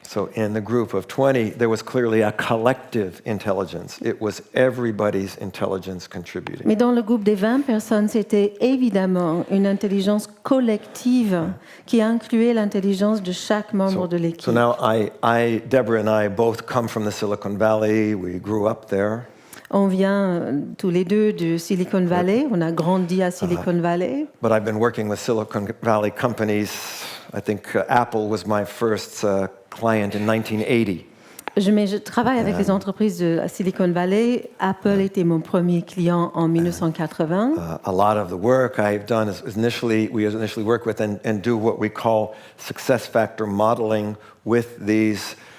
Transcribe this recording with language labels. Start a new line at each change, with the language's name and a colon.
English: So in the group of 20, there was clearly a collective intelligence. It was everybody's intelligence contributing.
French: Mais dans le groupe des 20 personnes, c'était évidemment une intelligence collective qui incluait l'intelligence de chaque membre de l'équipe.
English: So now Deborah and I both come from the Silicon Valley. We grew up there.
French: On vient tous les deux de Silicon Valley. On a grandi à Silicon Valley.
English: But I've been working with Silicon Valley companies. I think Apple was my first client in 1980.
French: Je travaille avec les entreprises de Silicon Valley. Apple était mon premier client en 1980.
English: A lot of the work I've done is we initially work with and do what we call success factor modeling with these